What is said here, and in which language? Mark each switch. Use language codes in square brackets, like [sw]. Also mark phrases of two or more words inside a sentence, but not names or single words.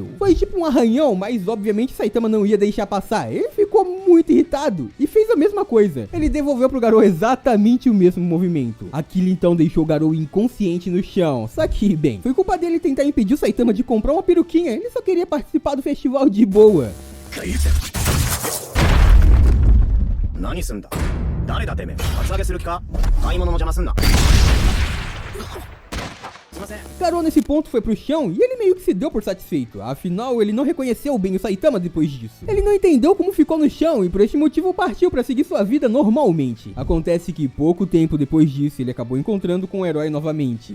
[pt] Foi tipo um arranhão, mas obviamente o Saitama não ia deixar passar. Ele ficou muito irritado e fez a mesma coisa. Ele devolveu pro Garou exatamente o mesmo movimento. Aquilo então deixou o Garou inconsciente no chão. Só que, bem, foi culpa dele tentar impedir o Saitama de comprar uma peruquinha. Ele só queria participar do festival de boa. [ja] 何すんだ誰だてめえカツアゲする気か買い物の邪魔すんな [pt] Garou nesse ponto foi pro chão e ele meio que se deu por satisfeito, afinal ele não reconheceu bem o Saitama depois disso. Ele não entendeu como ficou no chão e por este motivo partiu pra seguir sua vida normalmente. Acontece que pouco tempo depois disso ele acabou encontrando com o herói novamente.